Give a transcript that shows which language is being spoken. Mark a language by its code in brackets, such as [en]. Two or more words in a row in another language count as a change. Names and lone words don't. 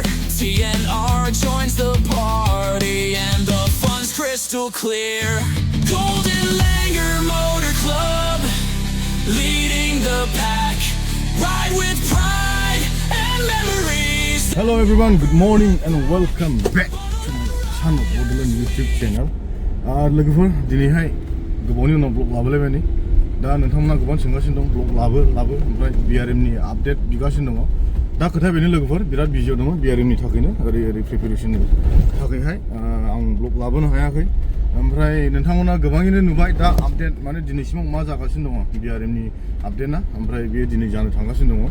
[en] TNR joins the party and the fun's crystal clear. Golden Langur Motor Club, leading the pack, ride with pride and memories. Hello everyone, good morning and welcome back to my Son of Borderland YouTube channel. [brx] लोगोफोर दिनैहाय गोबावनि उनाव ब्लग लाबोलायबाय दा नोंथांमोना गोबां सोंगासिनो दं ब्लग लाबो ओमफ्राय BRM नि आपडेट बिगासिनो दङ दा खोथा बेनो लोगोफोर बिराद बिजियाव दङ BRM नि थाखायनो ओरै प्रिपेरेसननि थाखायहाय आं ब्लग लाबोनो हायाखै ओमफ्राय नोंथांमोना गोबाङैनो नुबाय दा आपडेट माने दिनैसिमाव मा जागासिनो दङ BRM नि आपडेटआ ओमफ्राय बेयो दिनै जानो थांगासिनो दङ